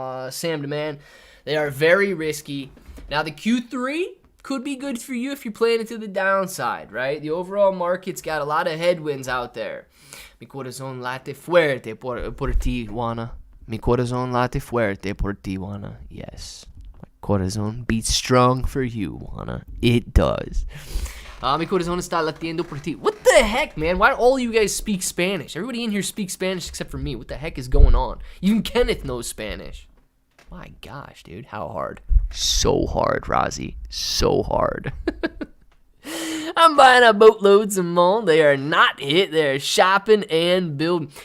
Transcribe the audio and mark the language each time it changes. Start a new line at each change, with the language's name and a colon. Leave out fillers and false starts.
English: Sam Demand. They are very risky. Now, the Q3 could be good for you if you're playing it to the downside, right? The overall market's got a lot of headwinds out there.
Spanish: Mi corazón late fuerte por ti, Wanna. Mi corazón late fuerte por ti, Wanna. Yes.
English: My corazón beats strong for you, Wanna. It does.
Spanish: Mi corazón está latiendo por ti.
English: What the heck, man? Why don't all you guys speak Spanish? Everybody in here speaks Spanish except for me. What the heck is going on? Even Kenneth knows Spanish. My gosh, dude. How hard? So hard, Rozzy. So hard. I'm buying up boatloads of Mullen. They are not hit. They're shopping and building.